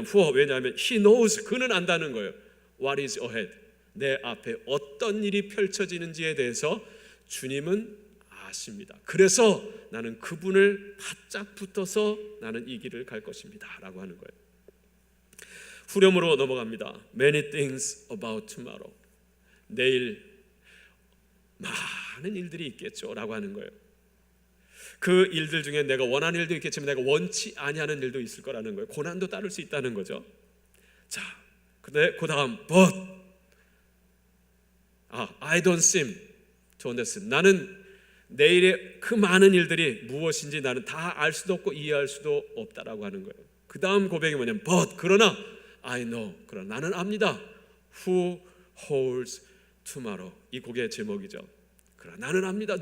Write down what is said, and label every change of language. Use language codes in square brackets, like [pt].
[ko] for, 왜냐하면 [en] he knows, [ko] 그는 안다는 거예요. [en] What is ahead, [ko] 내 앞에 어떤 일이 펼쳐지는지에 대해서 주님은 아십니다. 그래서 나는 그분을 바짝 붙어서 나는 이 길을 갈 것입니다 라고 하는 거예요. 후렴으로 넘어갑니다. [en] Many things about tomorrow. [ko] 내일 많은 일들이 있겠죠 라고 하는 거예요. 그 일들 중에 내가 원하는 일도 있겠지만 내가 원치 아니하는 일도 있을 거라는 거예요. 고난도 따를 수 있다는 거죠. 자, 근데 그 다음 [en] but I don't seem to understand. [ko] 나는 내일의 그 많은 일들이 무엇인지 나는 다 알 수도 없고 이해할 수도 없다라고 하는 거예요. 그 다음 고백이 뭐냐면 but 그러나 [en] I know [ko] 그러나 나는 압니다. [en] Who holds tomorrow [ko] 이 곡의 제목이죠. 그러나 나는 압니다.